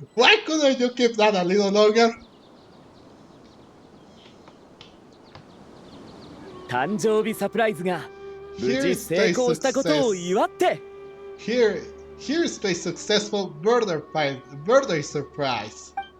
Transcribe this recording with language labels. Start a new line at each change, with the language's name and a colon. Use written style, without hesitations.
English: Why couldn't you keep that a little longer?
Japanese: 誕生日サプライズが無事成功したことを祝って。
English: Here's to a successful birthday surprise.